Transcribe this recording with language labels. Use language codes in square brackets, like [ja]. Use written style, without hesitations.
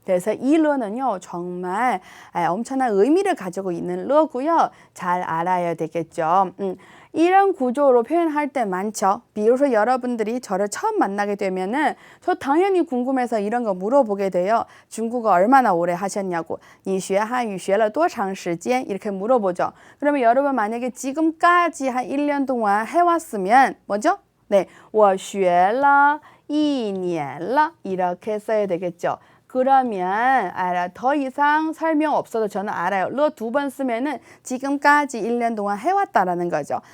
[ko] 그래서 이 러는요, 정말 엄청난 의미를 가지고 있는 러고요. 잘 알아야 되겠죠. 이런 구조로 표현할 때 많죠. [zh] 比如说 [ko] 여러분들이 저를 처음 만나게 되면은 저 당연히 궁금해서 이런 거 물어보게 돼요. 중국어 얼마나 오래 하셨냐고. [zh] 你学汉语学了多长时间? [ko] 이렇게 물어보죠. 그러면 여러분 만약에 지금까지 한 1년 동안 해왔으면 뭐죠? 네, [zh] 我学了一年了 [ko] 이렇게 써야 되겠죠. 그러면 더 이상 설명 없어도 저는 알아요. 러 2번 쓰면은 지금까지 1년 동안 해왔다라는 거죠.